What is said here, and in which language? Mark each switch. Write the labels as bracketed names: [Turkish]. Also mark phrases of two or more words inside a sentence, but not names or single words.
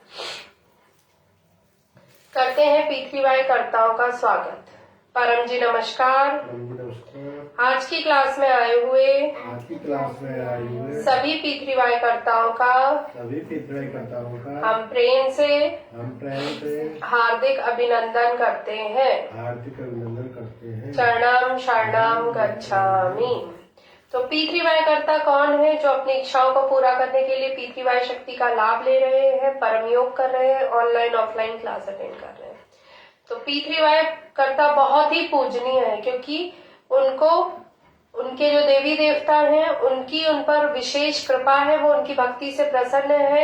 [Hindi] करते हैं P3Y कर्ताओं का स्वागत। परम जी नमस्कार। आज की क्लास में आए हुए सभी P3Y कर्ताओं का हम प्रेम से हार्दिक अभिनंदन करते हैं। [Sanskrit] शरणं शरणं गच्छामि। [Hindi] तो P3Y कर्ता कौन है? जो अपनी इच्छाओं को पूरा करने के लिए P3Y शक्ति का लाभ ले रहे हैं, परम योग कर रहे हैं, [English] online offline class attend [Hindi] कर रहे हैं। तो P3Y कर्ता बहुत ही पूजनीय है, क्योंकि उनको उनके जो देवी देवता हैं उनकी उन पर विशेष कृपा है, वो उनकी भक्ति से प्रसन्न है।